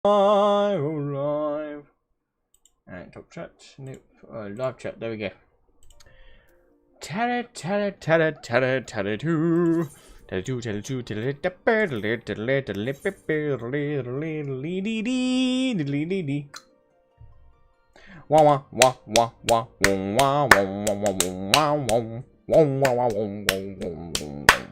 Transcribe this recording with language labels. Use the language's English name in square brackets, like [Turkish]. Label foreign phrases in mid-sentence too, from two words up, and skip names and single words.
[English] Live. Alright, top chat. Nope. Live chat. There we go. Tally, tally, tally, tally, tally, two. Tally, two, tally, two, tally, tally, wah wah wah wah wah wah wah wah wah wah.